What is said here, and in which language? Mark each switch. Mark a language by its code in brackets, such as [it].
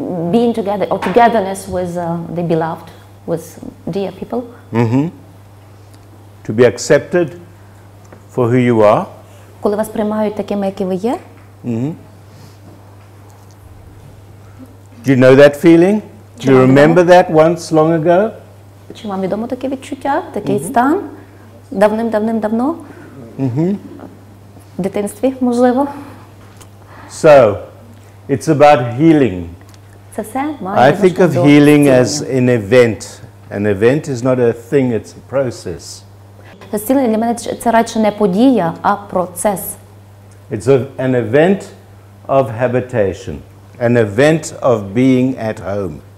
[en] Being together, or togetherness with the beloved, with dear people. To be accepted for who you are. [uk] Коли вас приймають такими, які ви є. [en] Do you know that feeling? Do you remember that once long ago? [uk] Чи вам відомо таке відчуття, такий стан? Давним-давним-давно? В дитинстві, можливо? [en] So, it's about healing. [uk] Це все має [en] I think of healing as an event. An event is not a thing, it's a process. [uk] Зцілення для мене це радше не подія, а процес. [en] It's an event of habitation. An event of being at home.